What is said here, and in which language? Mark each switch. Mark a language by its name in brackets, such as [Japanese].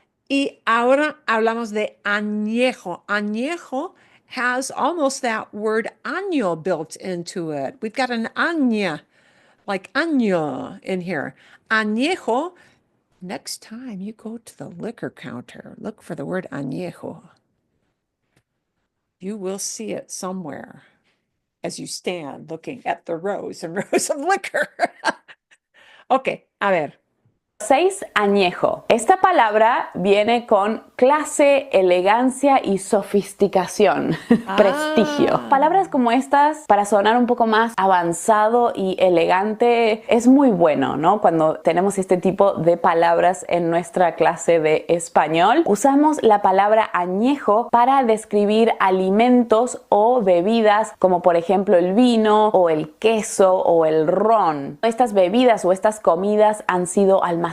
[Spanish] Y ahora hablamos de añejo. [English] Añejo has almost that word año built into it. We've got an aña, like año in here. Añejo, next time you go to the liquor counter, look for the word añejo. You will see it somewhere as you stand looking at the rows and rows of liquor. [Spanish] Okay, a ver. 6, añejo. Esta palabra viene con clase, elegancia y sofisticación, prestigio. Palabras como estas, para sonar un poco más avanzado y elegante, es muy bueno, ¿no? Cuando tenemos este tipo de palabras en nuestra clase de español, usamos la palabra añejo para describir alimentos o bebidas como por ejemplo el vino o el queso o el ron. Estas bebidas o estas comidas han sido almacenadas